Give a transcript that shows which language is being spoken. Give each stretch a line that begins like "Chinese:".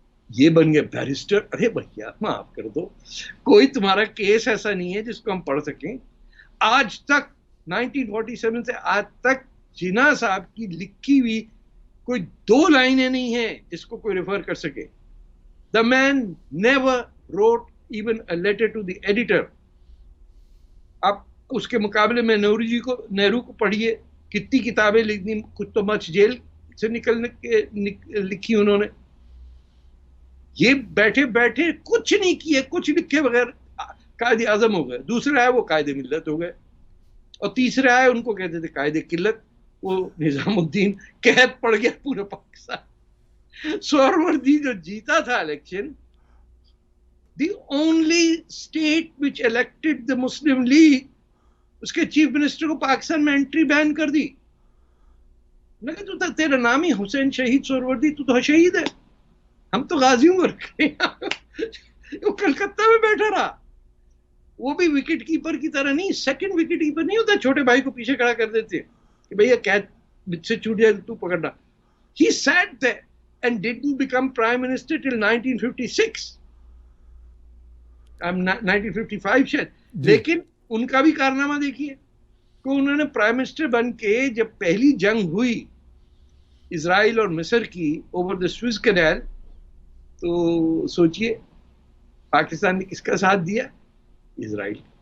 Urdu: یہ بن گیا بیرسٹر. ارے بھیا معاف کر دو، کوئی تمہارا کیس ایسا نہیں ہے جس کو ہم پڑھ سکیں. آج تک 1947 سے آج تک جناح صاحب کی لکھی ہوئی کوئی 2 لائنیں نہیں ہیں جس کو کوئی ریفر کر سکے.
English: The man never wrote even a letter to the editor.
Urdu: آپ اس کے مقابلے میں نہرو کو پڑھیے، کتنی کتابیں لکھنی، کچھ تو مچ جیل سے نکلنے کے لکھی انہوں نے. یہ بیٹھے بیٹھے کچھ نہیں کیے، کچھ لکھے بغیر قائد اعظم ہو گئے. دوسرا ہے وہ قائد ملت ہو گئے، اور تیسرا ہے ان کو کہتے تھے قائد قلت، وہ نظام الدین قحط پڑ گیا پورا پاکستان. سہروردی جو جیتا تھا election,
English: the only state which elected the Muslim League,
Urdu: اس کے چیف منسٹر کو پاکستان میں انٹری بین کر دی. لیکن تو تیرا نام ہی حسین شہید سہروردی، تو شہید ہے، ہم تو غازی عمر کے. وہ کلکتہ میں بیٹھا رہا، وہ بھی وکٹ کیپر کی طرح نہیں، سیکنڈ وکٹ کیپر نہیں ہوتا، چھوٹے بھائی کو پیچھے کھڑا کر دیتے کہ بھیا کیچ مجھ سے چھوٹ جائے تو پکڑنا.
English: He sat there and didn't become prime minister till 1956.
Urdu: 1955 شاید. لیکن ان کا بھی کارنامہ دیکھیے کہ انہوں نے پرائم منسٹر بن کے جب پہلی جنگ ہوئی اسرائیل اور مصر کی اوور دا سوئز کینال، تو سوچئے پاکستان نے کس کا ساتھ دیا؟ اسرائیل.